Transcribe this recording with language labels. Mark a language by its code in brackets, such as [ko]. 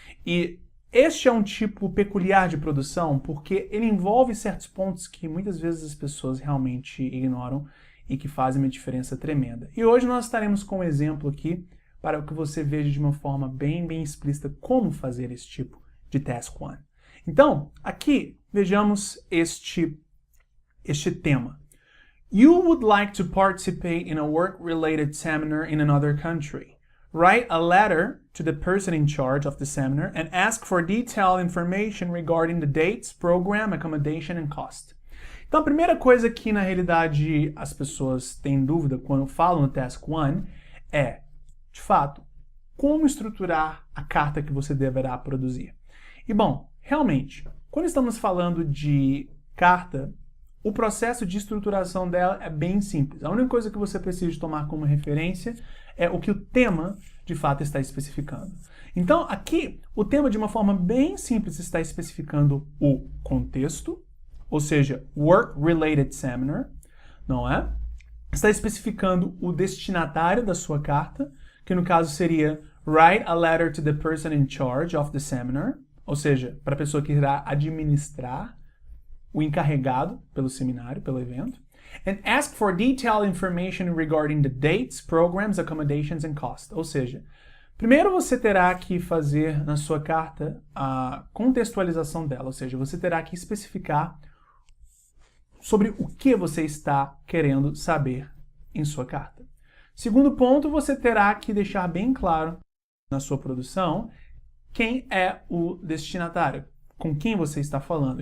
[pt] E este é um tipo peculiar de produção porque ele envolve certos pontos que muitas vezes as pessoas realmente ignoram e que fazem uma diferença tremenda. E hoje nós estaremos com um exemplo aqui para que você veja de uma forma bem explícita como fazer esse tipo de Task 1. Então, aqui vejamos este tema. [en] You would like to participate in a work-related seminar in another country. Write a letter to the person in charge of the seminar and ask for detailed information regarding the dates, program, accommodation and cost. [pt] Então, a primeira coisa que, na realidade, as pessoas têm dúvida quando falam no Task 1 é, de fato, como estruturar a carta que você deverá produzir. E, bom, realmente, quando estamos falando de carta, o processo de estruturação dela é bem simples. A única coisa que você precisa tomar como referência é o que o tema, de fato, está especificando. Então, aqui, o tema, de uma forma bem simples, está especificando o contexto, ou seja, [en] Work-Related Seminar, [pt] não é? Está especificando o destinatário da sua carta, que no caso seria [en] Write a letter to the person in charge of the seminar, [pt] ou seja, para a pessoa que irá administrar, o encarregado pelo seminário, pelo evento. [en] And ask for detailed information regarding the dates, programs, accommodations and cost. [pt] Ou seja, primeiro você terá que fazer na sua carta a contextualização dela, ou seja, você terá que especificar sobre o que você está querendo saber em sua carta. Segundo ponto, você terá que deixar bem claro na sua produção quem é o destinatário, com quem você está falando.